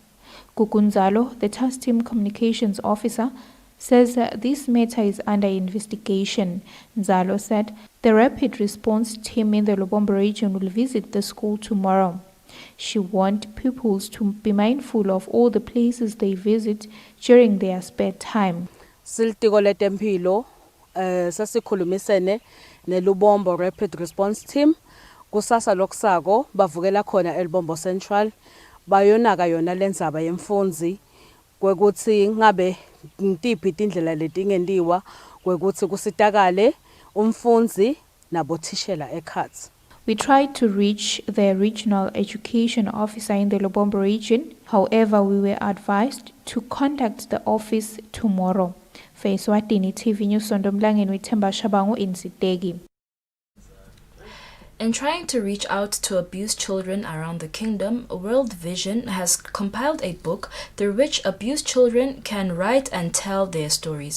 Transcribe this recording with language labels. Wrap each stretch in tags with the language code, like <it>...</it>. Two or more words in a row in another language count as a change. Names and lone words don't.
<en>Kukunzalo, the Task Team Communications Officer, says this matter is under investigation. Nzalo said the Rapid Response Team in the Lubombo region will visit the school tomorrow. She warned pupils to be mindful of all the places they visit during their spare time.</en> <ss>Siltiko letempilo sasikhulumisene neLubombo Rapid Response Team kusasa lokusako bavukela khona eLubombo Central bayonaka yona lenzaba yemfundzi kwekuthi ngabe ngitiphi indlela letingendiwa kwekuthi kusitakale umfundzi nabothishela ekhatsi.</ss> <en>We tried to reach the regional education officer in the Lubombo region. However, we were advised to contact the office tomorrow. For Eswatini TV News Sondomlangeni with Themba Shabangu in Sitegi. In trying to reach out to abused children around the kingdom, World Vision has compiled a book through which abused children can write and tell their stories.</en>